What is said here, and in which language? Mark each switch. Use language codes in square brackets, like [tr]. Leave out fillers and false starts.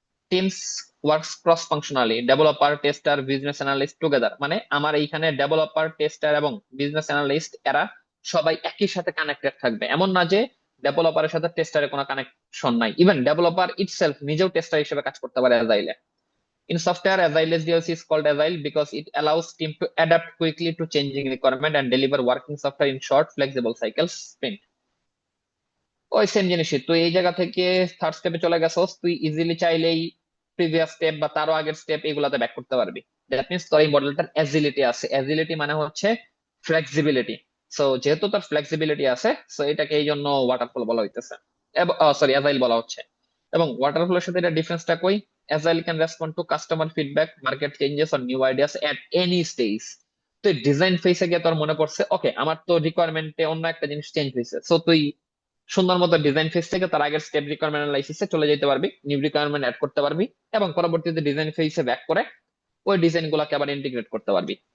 [en] Teams works cross functionally, developer, tester, business analyst together. [bn] মানে আমার এইখানে ডেভেলপার, টেস্টার এবং বিজনেস অ্যানালিস্ট এরা সবাই একই সাথে কানেক্টেড থাকবে। এমন না যে ডেভেলপারের সাথে টেস্টারের কোনো কানেকশন নাই। ইভেন ডেভেলপার ইটসেলফ নিজেও টেস্টার হিসেবে কাজ করতে পারে অ্যাজাইলে। [en] In software, Agile SDLC is called Agile because it allows team to adapt quickly to changing requirement and deliver working software in short, flexible cycles sprint. [bn] ওই same জিনিসই, তুই এই জায়গা থেকে থার্ড স্টেপে চলে গেছস, তুই ইজিলি চাইলেই প্রিভিয়াস স্টেপ বা তারও আগের স্টেপ এগুলাতে ব্যাক করতে পারবি। দ্যাট মিনস তোর এই মডেলটার অ্যাজিলিটি আছে। অ্যাজিলিটি মানে হচ্ছে ফ্লেক্সিবিলিটি। সো যেহেতু তার ফ্লেক্সিবিলিটি আছে, সো এটাকে এই জন্য ওয়াটারফল বলা হইতেছে, সরি অ্যাজাইল বলা হচ্ছে। এবং ওয়াটারফলের সাথে এটা ডিফারেন্সটা কই? [en] Agile can respond to customer feedback, market changes or new ideas at any stage. [bn] তো ডিজাইন ফেসে গিয়ে তোর মনে পড়ছে, ওকে আমার তো রিকোয়ারমেন্টে অন্য একটা জিনিস চেঞ্জ হয়েছে, সো তুই সুন্দর মতো ডিজাইন ফেস থেকে তার আগের স্টেপ রিকোয়ারমেন্ট অ্যানালাইসিসে চলে যেতে পারবি, নিউ রিকোয়ারমেন্ট অ্যাড করতে পারবি, এবং পরবর্তীতে ডিজাইন ফেসে ব্যাক করে ওই ডিজাইন গুলাকে আবার ইন্টিগ্রেট করতে পারবি।